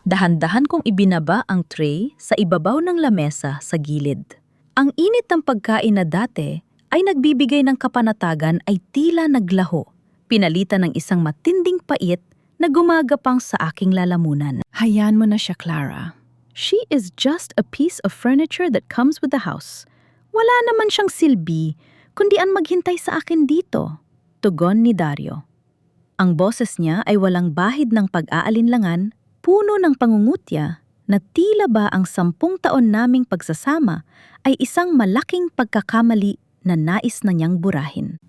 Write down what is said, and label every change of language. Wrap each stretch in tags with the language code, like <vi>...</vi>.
<tl>Dahan-dahan kong ibinaba ang tray sa ibabaw ng lamesa sa gilid. Ang init ng pagkain na dati ay nagbibigay ng kapanatagan ay tila naglaho, pinalitan ng isang matinding pait na gumagapang sa aking lalamunan. Hayaan mo na siya, Clara.</tl> <en>She is just a piece of furniture that comes with the house.</en> <tl>Wala naman siyang silbi, kundi ang maghintay sa akin dito. Tugon ni Dario. Ang boses niya ay walang bahid ng pag-aalinlangan, puno ng pangungutya na tila ba ang 10 taon naming pagsasama ay isang malaking pagkakamali na nais na niyang burahin.</tl>